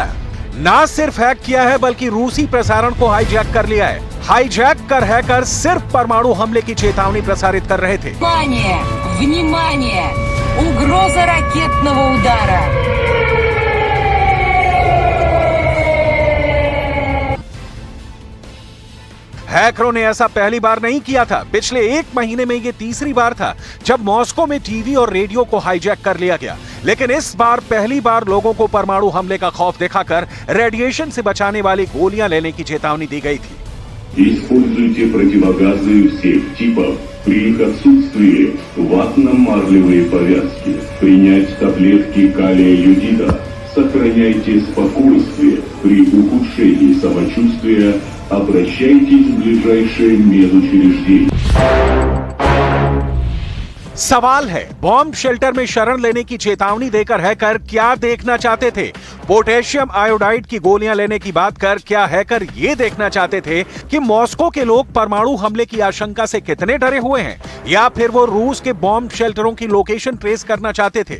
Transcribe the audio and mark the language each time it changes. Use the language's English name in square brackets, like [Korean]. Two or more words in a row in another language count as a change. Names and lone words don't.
[Hindi] ना सिर्फ हैक किया है बल्कि रूसी प्रसारण को हाईजैक कर लिया है। हाईजैक कर हैकर सिर्फ परमाणु हमले की चेतावनी प्रसारित कर रहे थे। [Russian] Внимание! Внимание! Угроза ракетного удара. [Hindi] हैकरों ने ऐसा पहली बार नहीं किया था। पिछले एक महीने में ये तीसरी बार था जब मॉस्को में टीवी और रेडियो को हाईजैक कर लिया गया। लेकिन इस बार पहली बार लोगों को परमाणु हमले का खौफ दिखाकर रेडिएशन से बचाने वाली गोलियां लेने की चेतावनी दी गई थी। [Russian] Используйте противогазы всех типов. При их отсутствии ватно-марлевые повязки. Принять таблетки калия йодида. Сохраняйте спокойствие. При ухудшении самочувствия обращайтесь в ближайшее медучреждение. [Hindi] सवाल है, [English] bomb shelter [Hindi] में शरण लेने की चेतावनी देकर हैकर क्या देखना चाहते थे? [English] potassium iodide [Hindi] की गोलियां लेने की बात कर क्या हैकर ये देखना चाहते थे कि मॉस्को के लोग परमाणु हमले की आशंका से कितने डरे हुए हैं, या फिर वो रूस के [English] bomb shelters [Hindi] की [English] location trace [Hindi] करना चाहते थे?